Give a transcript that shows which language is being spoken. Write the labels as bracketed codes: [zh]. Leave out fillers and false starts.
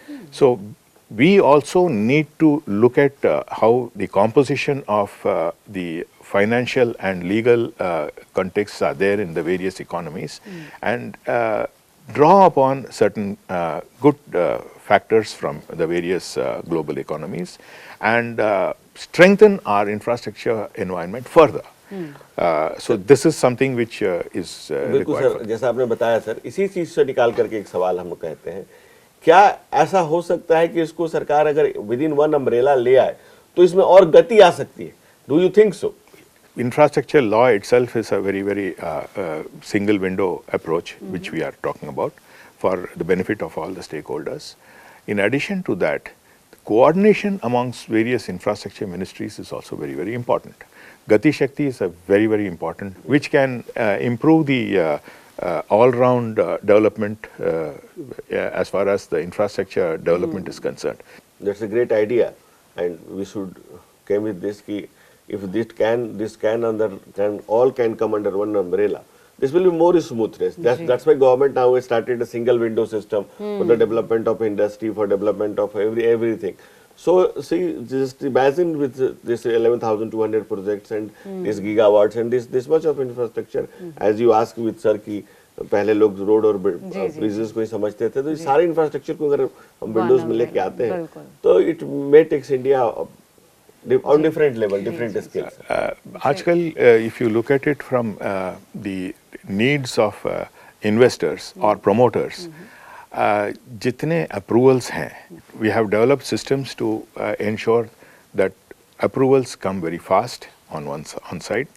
[en] So we also need to look at how the composition of the financial and legal contexts are there in the various economies, and draw upon certain good factors from the various global economies, and strengthen our infrastructure environment further. So this is something which is [hi] बिल्कुल [en] required. [hi] Sir, जैसा आपने बताया sir, इसी चीज से निकाल करके एक सवाल हम कहते हैं, क्या ऐसा हो सकता है कि इसको सरकार अगर [en] within one umbrella [hi] ले आए तो इसमें और गति आ सकती है? [en] Do you think so? Infrastructure law itself is a very, very single window approach, which we are talking about for the benefit of all the stakeholders. In addition to that, coordination amongst various infrastructure ministries is also very, very important. Gati Shakti is a very, very important, which can improve the all-round development as far as the infrastructure development is concerned. That's a great idea, and we should came with this [hi] ki [en] if this can all can come under one umbrella. This will be more smoothness. That's why government now has started a single window system for the development of industry, for development of everything. So see, just imagine with this 11,200 projects and these gigawatts and this much of infrastructure, as you ask with sir [hi] कि पहले लोग road और bridges को ही समझते थे, तो ये सारे इंफ्रास्ट्रक्चर को अगर हम विंडोज में लेके आते हैं तो [en] It may takes India on different level, different scales. [hi] आजकल [en] if you look at it from the needs of investors or promoters, [hi] जितने approvals हैं, [en] we have developed systems to ensure that approvals come very fast on side.